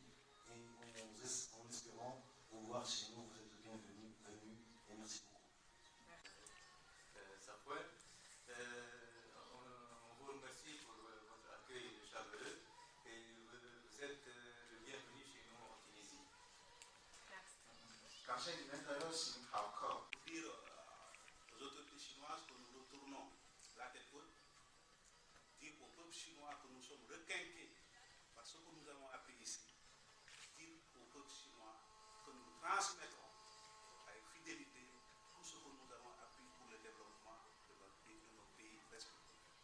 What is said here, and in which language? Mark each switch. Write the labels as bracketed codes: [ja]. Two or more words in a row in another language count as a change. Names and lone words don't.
[fr] Et en espérant vous voir chez nous, vous êtes bienvenus et merci beaucoup. On vous remercie pour votre accueil chaleureux et vous êtes le bienvenu chez nous en Tunisie. [zh] 感谢你们的热情好客。 [fr] Dire aux autorités chinoises que nous retournons la tête haute, dire au peuple chinois que nous sommes requinqués par ce que nous avons appris ici, dire au peuple chinois que nous transmettrons avec fidélité tout ce que nous avons appris pour le développement de nos pays respectifs.